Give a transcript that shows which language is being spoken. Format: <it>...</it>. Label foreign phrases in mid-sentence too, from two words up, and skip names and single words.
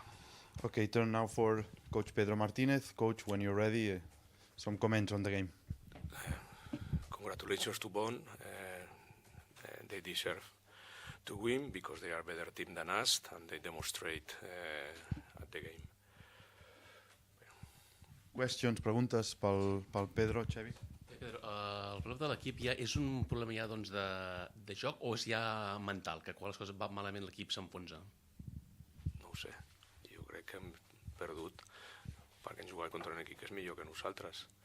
<en>Okay, turn now for Coach Pedro Martinez. Coach, when you're ready, some comments on the game. Congratulations to Bonn. They deserve to win because they are a better team than us and they demonstrate at the game. Questions,</en> <ca>preguntes pel Pedro, Xavi? Pedro, el problema de l'equip és un problema ja doncs, de joc o és ja mental, que quan les coses van malament l'equip s'enfonsa? No ho sé, jo crec que hem perdut perquè hem jugat contra un equip que és millor que nosaltres.</ca>